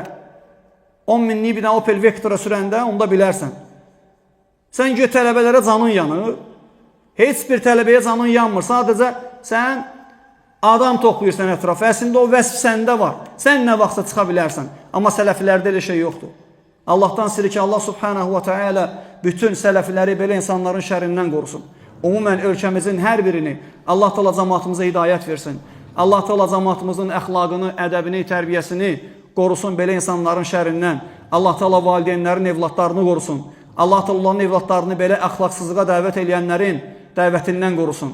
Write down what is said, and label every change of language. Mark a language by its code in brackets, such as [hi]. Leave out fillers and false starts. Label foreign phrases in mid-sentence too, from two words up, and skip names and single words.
[az] 10 minlik bir dənə Opel Vectra sürəndə onda bilərsən. Sən göt tələbələrə canın yanır. Heç bir tələbəyə canın yanmır. Sadəcə sən adam toplayırsan ətrafı. Əslində o vəsf səndə var. Sən nə vaxtsa çıxa bilərsən. Amma sələflərdə elə şey yoxdur. Allahdan istəyir ki, Allah [ar] سبحانه وتعالى [az] bütün sələfləri belə insanların şərindən qorusun. Umumən ölkəmizin hər birini Allah Teala cəmaatımıza hidayət versin. Allah Teala cəmaatımızın əxlaqını, ədəbini, tərbiyəsini qorusun belə insanların şərindən. Allah Teala valideynlərin evlatlarını qorusun. Allah Teala onların evlatlarını belə əxlaqsızlığa dəvət edənlərin dəvətindən qorusun.